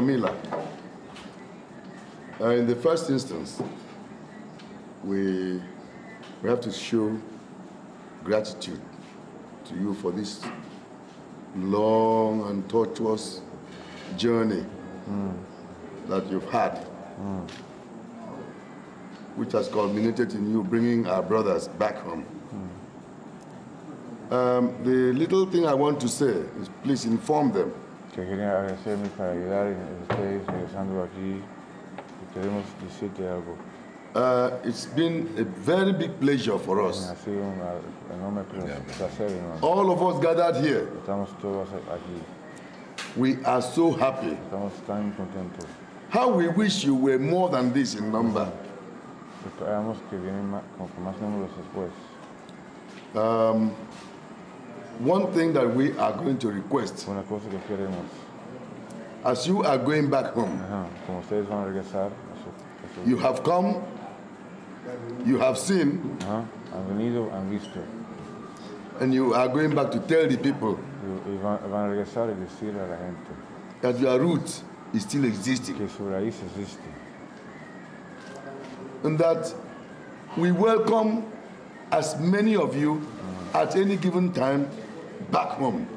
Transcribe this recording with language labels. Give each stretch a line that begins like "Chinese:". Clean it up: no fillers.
English: Miller, in the first instance, we have to show gratitude to you for this long and tortuous journey that you've had, which has culminated in you bringing our brothers back home. The little thing I want to say is please inform them
Spanish: Que quería agradecer mi familiaridad en ustedes regresando aquí y queremos decirte algo.
English: It's been a very big pleasure for us.
Spanish: Ha sido un enorme placer, enorme.
English: All of us gathered here.
Spanish: Estamos todos aquí.
English: We are so happy.
Spanish: Estamos tan contentos.
English: How we wish you were more than this in number.
Spanish: Esperamos que vienen con más números después.
English: One thing that we are going to request,
Spanish: Una cosa que queremos,
English: as you are going back home,
Spanish: como ustedes van a regresar,
English: you have come, you have seen,
Spanish: han venido, han visto,
English: And you are going back to tell the people
Spanish: Y van a regresar y decirle a la gente
English: that your root is still existing.
Spanish: que su raíz existe.
English: And that we welcome as many of you at any given time back home.